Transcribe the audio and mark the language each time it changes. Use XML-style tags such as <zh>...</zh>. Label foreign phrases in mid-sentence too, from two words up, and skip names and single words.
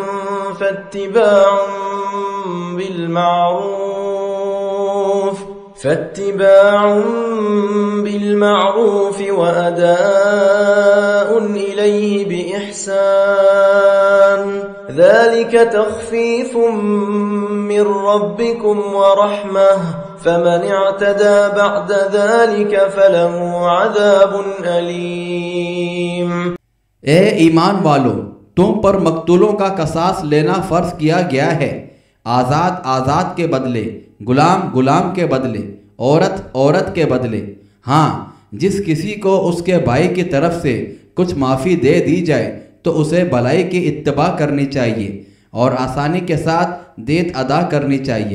<ar>فاتباع بالمعروف وأداء إليه بإحسان ذلك تخفيف من ربكم ورحمة فمن اعتدى بعد ذلك فله عذاب أليم.</ar> <ur>اے ایمان والو، تم پر مقتولوں کا قصاص لینا فرض کیا گیا ہے، آزاد آزاد کے بدلے، غلام غلام کے بدلے، عورت عورت کے بدلے. ہاں، جس کسی کو اس کے بھائی کی طرف سے کچھ معافی دے دی جائے تو اسے بھلائی کی اتباع کرنی چاہیے اور آسانی کے ساتھ دیت ادا کرنی چاہیے.</ur>